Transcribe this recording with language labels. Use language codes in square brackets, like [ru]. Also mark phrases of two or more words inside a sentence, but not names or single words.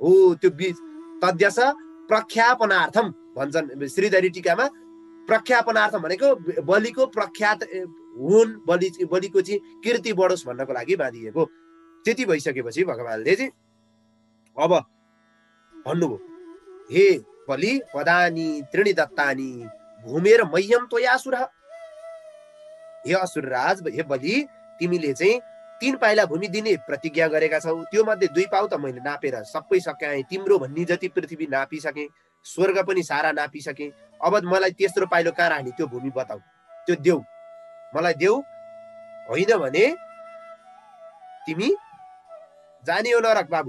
[ne] हो, त्यो बीच [sa] तद्यस प्रख्यापनार्थम [ne] भन्छन् श्रीधरी टीकामा। प्रख्यापनार्थम भनेको बलिको प्रख्यात हुन्, बलिको चाहिँ कीर्ति बढोस् भन्नको लागि बाँधिएको। त्यति भइसकेपछि भगवानले चाहिँ अब भन्नुभयो, [sa] हे बलि पदानी त्रिणी दत्तानी भूमेर मह्यम त्वयासुर। [ne] हे असुरराज, हे बलि, तिमीले चाहिँ 3 पाइला भूमि दिने प्रतिज्ञा गरेका छौ। त्यो मध्ये 2 पाउ त मैले नापेर सबै सकाएँ। तिम्रो भन्ने जति पृथ्वी नापिसकेँ, स्वर्ग पनि सारा नापिसकेँ। अब मलाई तेस्रो पाइलो कहाँ राख्ने त्यो भूमि बताऊ, त्यो देऊ, मलाई देऊ। होइन भने तिमी जाने हो नरक बाबु।